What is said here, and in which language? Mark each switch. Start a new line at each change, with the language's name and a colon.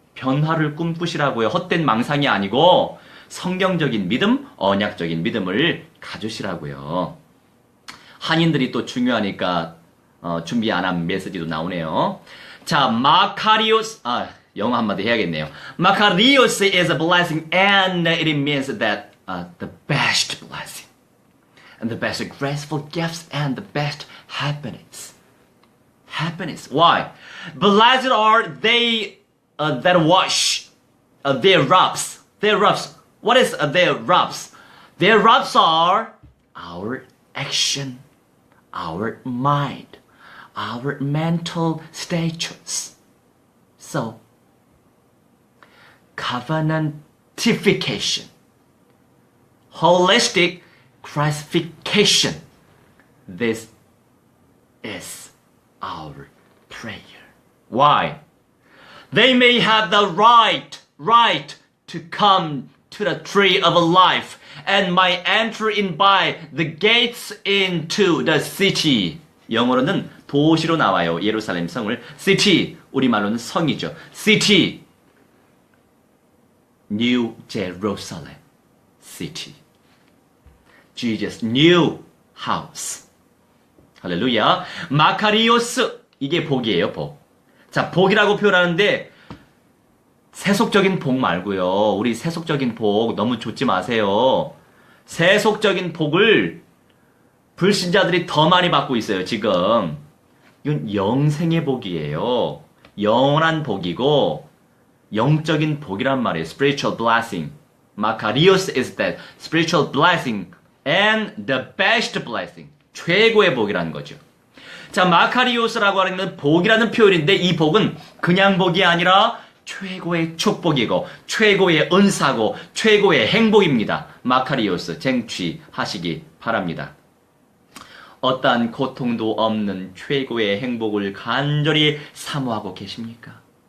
Korean: 변화를 꿈꾸시라고요. 헛된 망상이 아니고 성경적인 믿음, 언약적인 믿음을 가지시라고요. 한인들이 또 중요하니까 준비 안 한 메시지도 나오네요. 자, 마카리오스, 영어 한마디 해야겠네요.
English: 마카리오스 is a blessing and it means that the best blessing and the best graceful gifts and the best happiness. Happiness. Why? Blessed are they that wash their robes. Their robes. What is their robes? Their roots are our action, our mind, our mental status. So, covenantification, holistic Christification. This is our prayer. Why? They may have the right to come to the tree of life and might enter in by the gates into the city.
Korean: 영어로는 도시로 나와요. 예루살렘 성을. city, 우리말로는 성이죠.
English: city, New Jerusalem city. Jesus' new house. 할렐루야.
Korean: 마카리오스, 이게 복이에요, 복. 자, 복이라고 표현하는데 세속적인 복 말고요. 우리 세속적인 복 너무 좇지 마세요. 세속적인 복을 불신자들이 더 많이 받고 있어요, 지금. 이건 영생의 복이에요. 영원한 복이고 영적인 복이란 말이에요.
English: Spiritual blessing. Makarios is that spiritual blessing and the best blessing.
Korean: 최고의 복이라는 거죠. 자, 마카리오스라고 하는 복이라는 표현인데 이 복은 그냥 복이 아니라 최고의 축복이고 최고의 은사고 최고의 행복입니다. 마카리오스 쟁취하시기 바랍니다. 어떠한 고통도 없는 최고의 행복을 간절히 사모하고 계십니까?